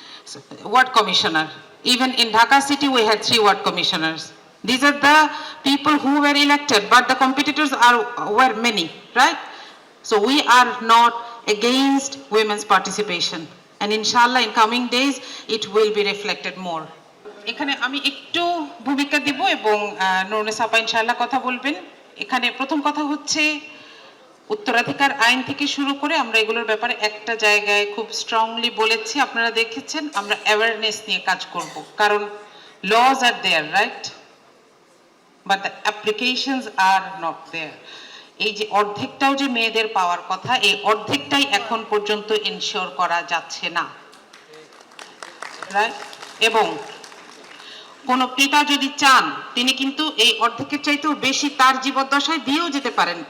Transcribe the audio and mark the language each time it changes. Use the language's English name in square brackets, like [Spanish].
[English] So, ward commissioner. Even in Dhaka city, we had 3 ward commissioners. These are the people who were elected, but the competitors were many, right? So we are not against women's participation. And inshallah, in coming days, it will be reflected more. [Bangla] এখানে আমি একটু ভূমিকা দেব এবং নুরুন্নেসা আপা ইনশাআল্লাহ কথা বলবেন। এখানে প্রথম কথা হচ্ছে উত্তরাধিকার আইন থেকে শুরু করে আমরা এগুলোর ব্যাপারে একটা জায়গায় খুব স্ট্রংলি বলেছি, আপনারা দেখেছেন, আমরা অ্যাওয়ারনেস নিয়ে কাজ করব, কারণ [English] laws are there, right? But the applications are not there. [Bangla] এই যে অর্ধেকটাও যে মেয়েদের পাওয়ার কথা, এই অর্ধেকটাই এখন পর্যন্ত এনশিওর করা যাচ্ছে না, রাইট? এবং কোন পিতা যদি চান, তিনি কিন্তু এই অর্ধেকের চাইতেও বেশি তার জীবদ্দশায় দিয়েও যেতে পারেন।